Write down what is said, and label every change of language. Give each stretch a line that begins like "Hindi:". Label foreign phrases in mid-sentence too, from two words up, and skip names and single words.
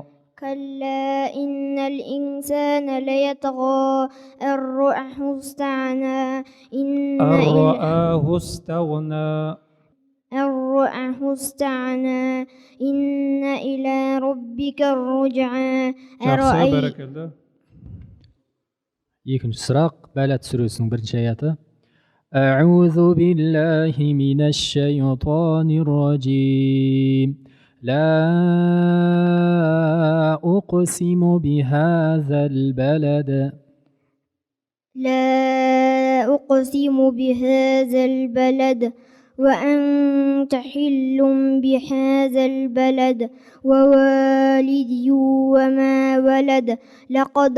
Arabic: كلا إن الإنسان ليطغى أن رآه استغنى أن رآه استغنى إن إلى ربك الرجعى.
Kazakh: Жақсы, бәрекелді. Екінші сұрақ, Бәләт сүресінің 1-ші аяты.
Arabic: أعوذ بالله من الشيطان الرجيم لا أقسم بهذا البلد لا أقسم بهذا البلد وأنت حل بهذا البلد ووالد وما ولد لقد